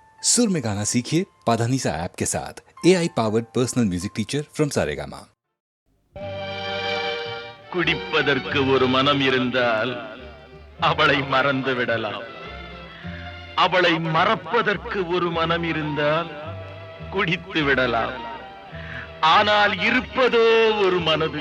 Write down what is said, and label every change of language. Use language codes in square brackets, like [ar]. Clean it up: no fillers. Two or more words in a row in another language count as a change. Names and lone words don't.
[hi] सुर में गाना सीखिए पाधानीसा ऐप के साथ। [en] AI powered personal music teacher from [hi] सारेगामा। [ta] குடிப்பதற்கு ஒரு மனம் இருந்தால் அவளை மறந்து விடலாம். அவளை மறப்பதற்கு ஒரு மனம் இருந்தால் குடித்து விடலாம். ஆனால் இருப்பதோ ஒரு மனது.